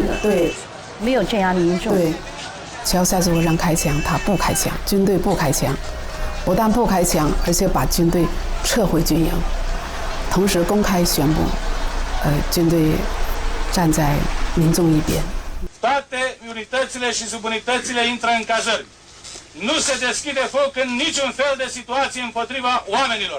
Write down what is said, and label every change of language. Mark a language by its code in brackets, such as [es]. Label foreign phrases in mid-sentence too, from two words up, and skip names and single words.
[zh] 对，没有镇压民众。对，齐奥塞斯库让开枪，他不开枪，军队不开枪，不但不开枪，而且把军队撤回军营，同时公开宣布，军队站在民众一边。 [ro] Toate unitățile și subunitățile intră în cazări. Nu se deschide foc în niciun fel de situație împotriva oamenilor.